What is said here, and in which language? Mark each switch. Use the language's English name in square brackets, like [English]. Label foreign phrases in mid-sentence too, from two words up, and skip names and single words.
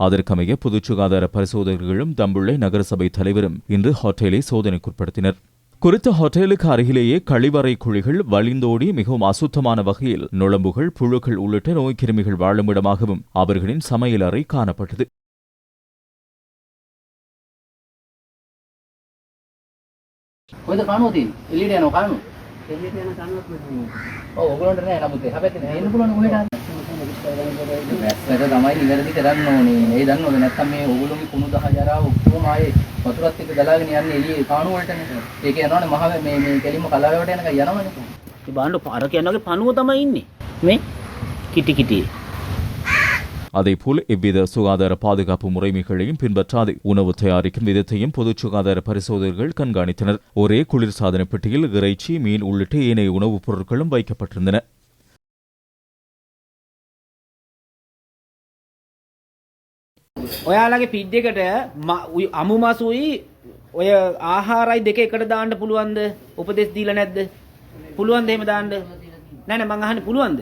[Tamil] அதற்கமைய பொது சுகாதார பரிசோதகர்களும் தம்புல்லை நகரசபை தலைவரும் இன்று ஹோட்டலை சோதனைக்குட்படுத்தினர். குறித்த ஹோட்டலுக்கு அருகிலேயே கழிவறை குழிகள் வழிந்தோடி மிகவும் அசுத்தமான வகையில் நுளம்புகள், புழுக்கள் உள்ளிட்ட நோய்க்கிருமிகள் வாழுமிடமாகவும் அவர்களின் சமையல் அறை காணப்பட்டது. [Sinhala] වැස්සට තමයි නිවැරදි කරන්න ඕනේ. ඒ දන්නවද නැත්නම් මේ ඕගොල්ලෝගේ කුණු දහ ජරාව ඔක්කොම ආයේ වතුරත් එක්ක ගලාගෙන යන්නේ එළියේ කාණු වලටනේ. ඒක යනවනේ මහ මේ කෙලින්ම කලාවේවට යනකම් යනවනේ. ඒ බාන්න පාර කියනවාගේ පණුව තමයි ඉන්නේ. මේ කිටි කිටි. [Tamil] அதேபோல் எவ்வித சுகாதார பாதுகாப்பு முறைமைகளையும் பின்பற்றாது உணவு தயாரிக்கும் விதத்தையும் பொது சுகாதார பரிசோதகர்கள் கண்காணித்தனர். ஒரே குளிர்சாதன பெட்டியில் இறைச்சி, மீன் உள்ளிட்ட ஏனைய உணவுப் பொருட்களும் வைக்கப்பட்டிருந்தன. [Sinhala] ඔයාලගේ ෆීඩ් එකට අමු මාසුයි ඔය ආහාරයි දෙක එකට දාන්න පුළුවන්ද? උපදෙස් දීලා නැද්ද? පුළුවන්ද එහෙම දාන්න? නෑ නෑ මං අහන්නේ පුළුවන්ද?